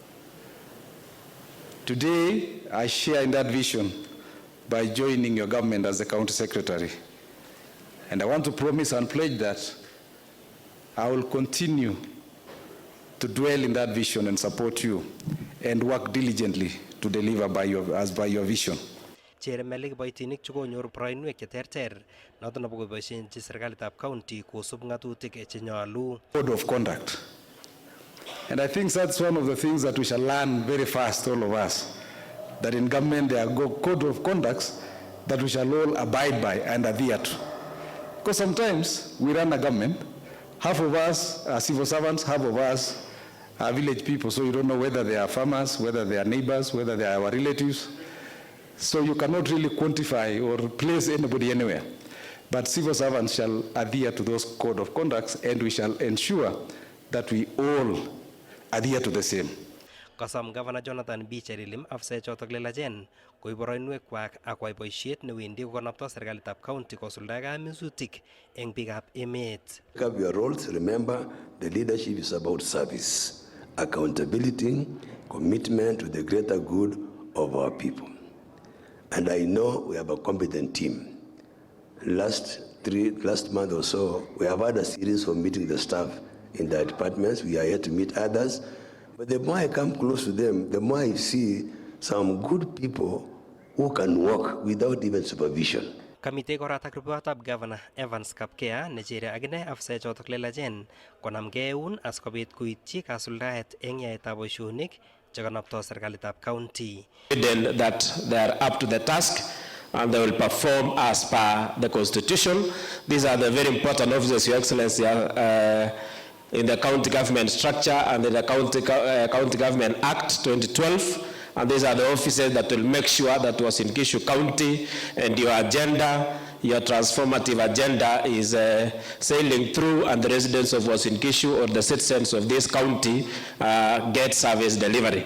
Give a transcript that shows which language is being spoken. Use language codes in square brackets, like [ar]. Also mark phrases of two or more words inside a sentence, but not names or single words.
[en] Today, I share in that vision by joining your government as the county secretary. And I want to promise and pledge that I will continue to dwell in that vision and support you and work diligently to deliver by your vision. [kln] Chere mele kiboitinik chekonyor boroinwek cheterter noto nebo koboisienchi serikalitab county kosub ng'atutik chenyolu. [en] Code of conduct. And I think that's one of the things that we shall learn very fast, all of us, that in government there are code of conducts that we shall all abide by and adhere to. Because sometimes we run a government, half of us are civil servants, half of us are village people, so you don't know whether they are farmers, whether they are neighbors, whether they are our relatives. So you cannot really quantify or place anybody anywhere. But civil servants shall adhere to those code of conducts, and we shall ensure that we all adhere to the same. [kln] Kasam Governor Jonathan B. Chelilim afisa chotok lelachen koib boroinwek kwak ak kwai boisiet newendi kokonopto serikalitab county kosuldae kamusutik eng biikab emet. [en] Have your roles. Remember, the leadership is about service, accountability, commitment to the greater good of our people. And I know we have a competent team. Last month or so, we have had a series of meeting the staff in the departments. We are yet to meet others. But the more I come close to them, the more I see some good people who can work without even supervision. [kln] Kamite koratak ripotab Governor Evans Kapkea nechere agine afisa chotok lelachen konamgei eun asikobit koityi kasuldaet eng yaetab boisionik chekanopto serikalitab county. [en] That they are up to the task and they will perform as per the constitution. These are the very important officers, Your Excellency, in the county government structure and in the County Government Act 2012. And these are the officers that will make sure that Uasin Gishu County and your agenda, your transformative agenda is sailing through, and the residents of Uasin Gishu or the citizens of this county get service delivery.